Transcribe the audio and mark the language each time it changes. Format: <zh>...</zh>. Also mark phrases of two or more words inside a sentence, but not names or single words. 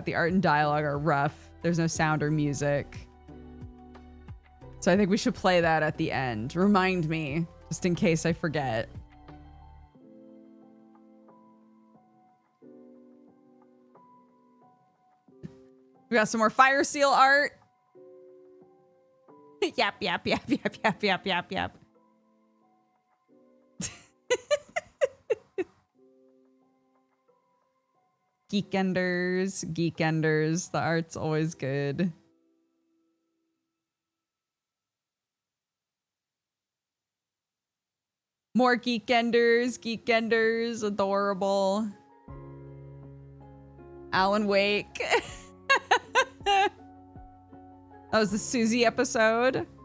<en>The art and dialogue are rough. There's no sound or music. So I think we should play that at the end. Remind me, just in case I forget. We got some more Fire Seal art. Yap, yap, yap, yap, yap, yap, yap, yap. Geekenders, Geekenders. The art's always good. More Geekenders, Geekenders, adorable. Alan Wake. That was the Susie episode.</en>